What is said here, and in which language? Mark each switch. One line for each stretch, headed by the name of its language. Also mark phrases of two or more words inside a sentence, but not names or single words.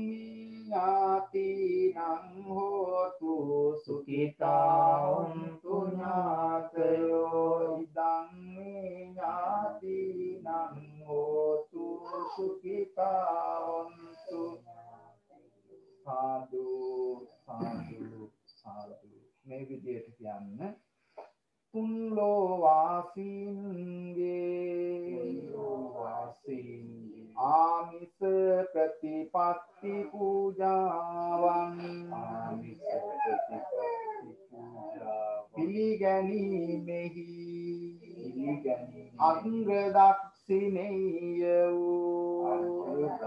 Pali: ඥාතිනං හෝතු සුඛිතා හොන්තු ඥාතයෝ ඉදං
Sinhala: වන්තු සාදු සාදු සාදු මේ විදියට කියන්න තුන් ලෝවාසීන්ගේ ආමිස ප්‍රතිපත්ති පූජාවන් පිළිගැනීමෙහි අංග දක්ෂිනේය වූ